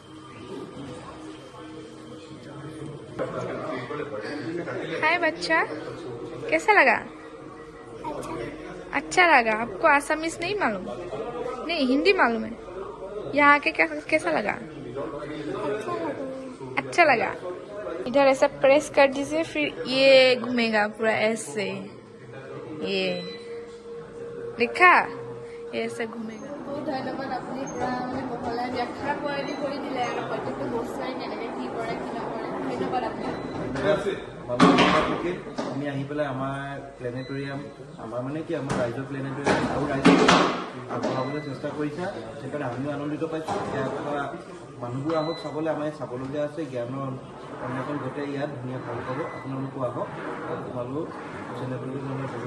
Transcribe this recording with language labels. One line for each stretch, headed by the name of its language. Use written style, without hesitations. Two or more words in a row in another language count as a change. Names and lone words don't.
Hindi: हाय बच्चा कैसा लगा अच्छा लगा आपको आसामीज नहीं मालूम नहीं हिंदी मालूम है यहाँ आके कैसा लगा अच्छा लगा इधर ऐसा प्रेस कर दीजिए फिर ये घूमेगा पूरा ऐसे ये लिखा ये ऐसे घूमेगा बहुत धन्यवाद अपनी
Assamese: মানে বহলাই ব্যাখ্যা কৰি দিলে আৰু প্ৰত্যেকটো বস্তুৱে কেনেকৈ কি কৰে কি নকৰে ধন্যবাদ আপোনাক আমি আহি পেলাই আমাৰ প্লেনেটৰিয়াম আমাৰ মানে কি আমাৰ ৰাইজৰ প্লেনেটৰিয়াম আৰু ৰাইজক আগবঢ়াবলৈ চেষ্টা কৰিছা সেইকাৰণে আমিও আনন্দিত পাইছোঁ ইয়াৰ মানুহবোৰ আহক চাবলৈ আমাৰ ইয়াত চাবলগীয়া আছে জ্ঞানৰ অন্বেষণ গোটেই ইয়াত ধুনীয়া ভাল পাব আপোনালোকো আহক তোমালোক চেনেলটোৰ